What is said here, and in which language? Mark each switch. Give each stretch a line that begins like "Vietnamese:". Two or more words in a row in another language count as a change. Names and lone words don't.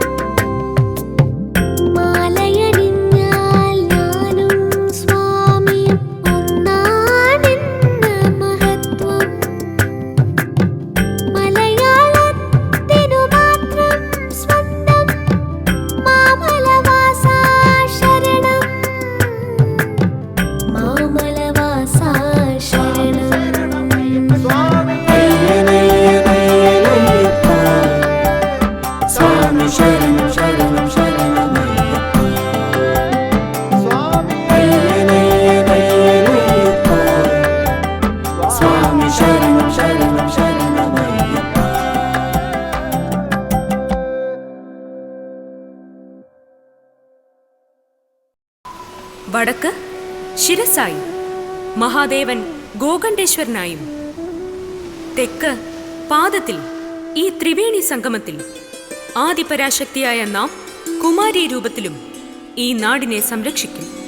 Malayalam: മാലയണിഞ്ഞാൽ ഞാനും സ്വാമിയും ഒന്നാണെന്ന മഹത്വം. മലയാളത്തിനു മാത്രം സ്വന്തം മാമലവാസ ശരണം, മാമലവാസ ശരണം.
Sanskrit: अय्यनय्यनय्यनय्यप्पा स्वामी शरणं शरणं शरणमय्यप्पा अय्यनय्यनय्यनय्यप्पा स्वामी शरणं शरणं शरणमय्यप्पा।
Malayalam: വടക്ക് ശിരസായി മഹാദേവൻ ഗോകണ്ഠേശ്വരനായും, തെക്ക് പാദത്തിൽ ഈ ത്രിവേണി സംഗമത്തിൽ ആദിപരാശക്തിയായ നാം കുമാരി രൂപത്തിലും ഈ നാടിനെ സംരക്ഷിക്കും.